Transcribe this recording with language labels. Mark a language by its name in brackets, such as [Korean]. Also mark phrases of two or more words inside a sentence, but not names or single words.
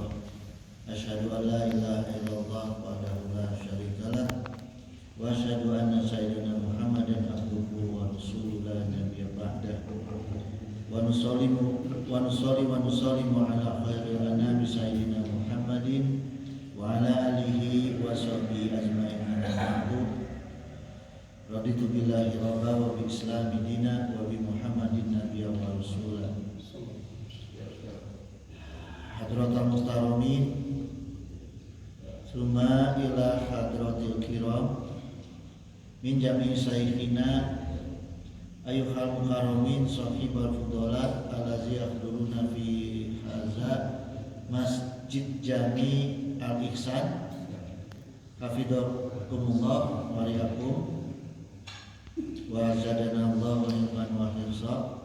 [Arabic] أشهد أن لا إله إلا الله وحده لا شريك له وأشهد أن سيدنا محمدا عبده ورسوله لا نبي بعده. ونسلم على خير الأنام سيدنا محمد وعلى آله وصحبه أجمعين. رضيت بالله ربا وبالإسلام دينا وبمحمد نبيا ورسولا. حضرات المحترمين، ثم إلى حضرات الكرام من جميع مشايخنا أيها المكرمين أصحاب الفضيلة الذين يحضرون في هذا مسجد جامع الإحسان حفظكم الله ورعاكم وزادنا الله علما وحرصا.